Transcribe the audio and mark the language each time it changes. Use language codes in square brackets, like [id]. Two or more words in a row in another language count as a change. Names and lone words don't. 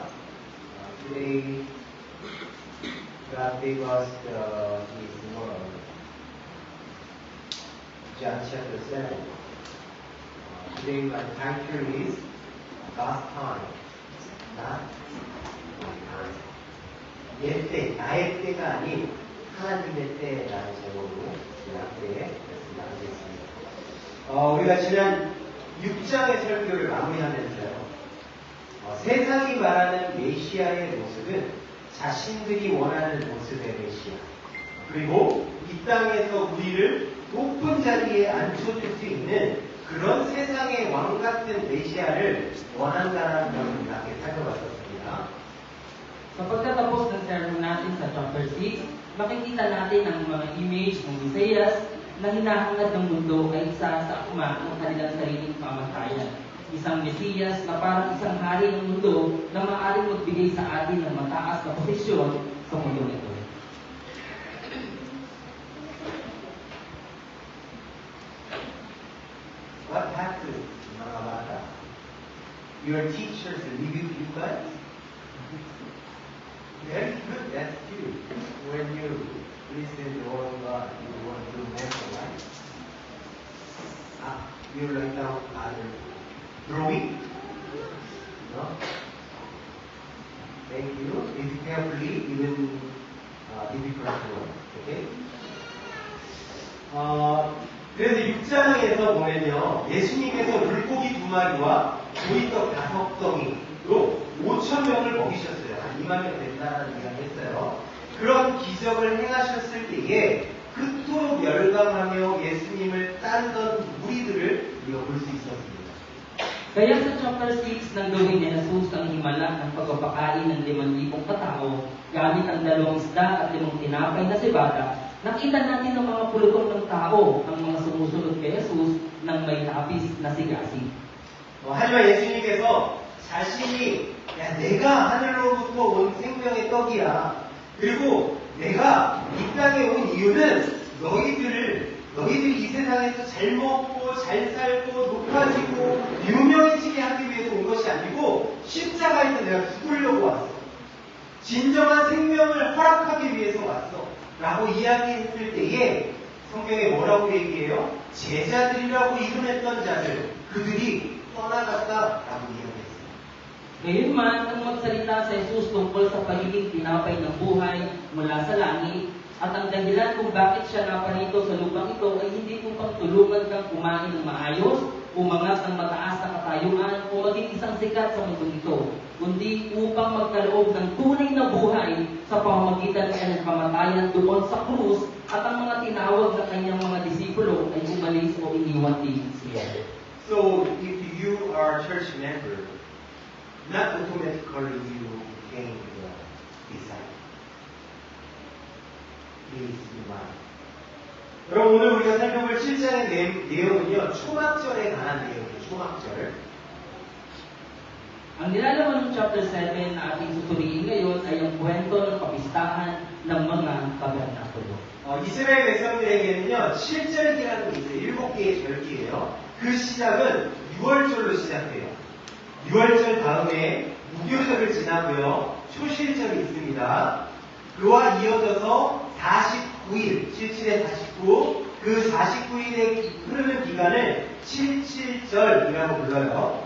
[en] Today, God gave us His Word. John chapter 7. Today, my title is God's Time, not my time. [ko] 내 때, 나의 때가 아닌 하나님의 때라는 제목으로 함께 말씀 나누겠습니다. 우리가 지난 6장의 설교를 마무리하면서요. 세상이 말하는 메시아의 모습은 자신들이 원하는 모습의 메시아. 그리고 이 땅에서 우리를 높은 자리에 앉혀줄 수 있는 그런 세상의 왕 같은 메시아를 원한다는 것을 이렇게 살펴봤었습니다. [tl] Sa pagtatapos ng sermon natin sa chapter 6, makikita natin ang mga image ng Mesias na hinahangad ng mundo ay isa sa akma ng kanilang sariling pamatayan. Isang Mesiyas na parang isang hari ng mundo na maaaring magbigay sa atin ng mataas na posisyon sa mundo nito. [en] What happened, [tl] mga bata? [en] Your teachers leave you guys? Very good, that's true. When you listen to the word of God, you want to memorize. You write down other drawing? No? Thank you. Read carefully, even difficult word. Okay? [ko] 그래서 6장에서 보면요, 예수님께서 물고기 2마리와 조이떡 5덩이로 5,000명을 먹이셨어요. 한 2만 명 된다는 이야기 했어요. 그런 기적을 행하셨을 때에 그토록 열광하며 예수님을 따르던 무리들을 우리가 볼 수 있었습니다. Kaya sa chapter 6 nang gawin ni Jesus ang himala ng pagpapakain ng 5,000 katao gamit ang 2 isda at 5 tinapay na sibata, nakita natin ang mga pulutong ng tao ang mga sumusunod kay Jesus ng may lapis na sigasig. 하지만 예수님께서 자신이 내가 하늘로부터 온 생명의 떡이야. 그리고 내가 이 땅에 온 이유는 너희들이 이 세상에서 잘 먹고 잘 살고 높아지고 유명해지게 하기 위해서 온 것이 아니고 십자가에서 내가 죽으려고 왔어. 진정한 생명을 허락하기 위해서 왔어. 라고 이야기했을 때에 성경에 뭐라고 얘기해요? 제자들이라고 이름했던 자들, 그들이 떠나갔다라고 이야기했어요. [tl] Gayunman, ang magsalita sa Jesus tungkol sa pagiging tinapay ng buhay mula sa langit at ang dahilan kung bakit siya naparito sa lupang ito ay hindi upang tulungan kang kumain ng maayos, umangat ng mataas na katayuan o maging isang sikat sa mundong ito, kundi upang magkaloob ng tunay na buhay sa pamamagitan ng kanyang kamatayan doon sa krus at ang mga tinawag na kanyang mga disipulo ay umalis o iniwan din siya. [en] So, if you are a church member, not automatically you became the disciple. Please be mind. [ko] 그럼 오늘 우리가 살펴볼 7장의 내용은요, 초막절에 관한 내용이에요. 초막절. [tl] Ang nilalaman ng chapter 7 na ating susuriin ngayon ay ang kwento ng kapistahan ng mga tabernakulo. [ko] 이스라엘 백성들에게는요, 7절기라는 게 있어요. 7개의 절기예요. 그 시작은 6월절로 시작돼요. 6월절 다음에 무교절을 지나고요, 초실절이 있습니다. 그와 이어져서 49일, 77에 49, 그 49일의 흐르는 기간을 77절이라고 불러요.